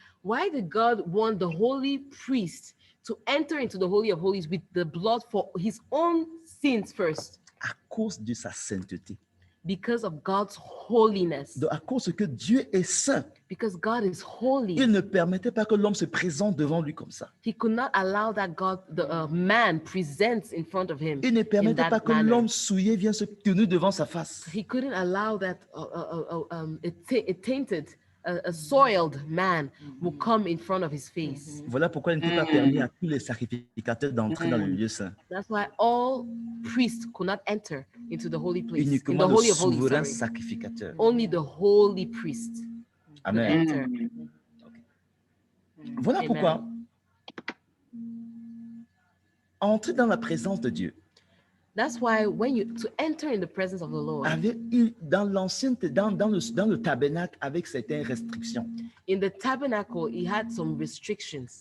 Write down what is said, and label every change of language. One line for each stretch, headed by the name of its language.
English: Why did God want the holy priest to enter into the Holy of Holies with the blood for his own sins first?
French: À cause de sa sainteté.
English: Because of God's holiness.
French: Donc, à cause que Dieu est saint.
English: Because God is holy.
French: Il ne permettait pas que l'homme se présente devant lui comme ça.
English: He could not allow that man presents in front of him.
French: Il ne permettait pas que l'homme souillé vienne se tenir devant sa face.
English: He couldn't allow that a tainted, a soiled man will come in front of his face.
French: Voilà pourquoi il n'était pas permis à tous les sacrificateurs d'entrer dans le lieu saint.
English: That's why all priests could not enter into the holy place.
French: Uniquement
English: in the Holy
French: le
English: of Holies,
French: souverain
English: sorry.
French: sacrificateur.
English: Only the holy priest. Amen. Enter.
French: Voilà
English: Amen.
French: pourquoi entrer dans la présence de Dieu.
English: That's why to enter in the presence of the Lord.
French: Dans le tabernacle avec certaines restrictions.
English: In the tabernacle, he had some restrictions.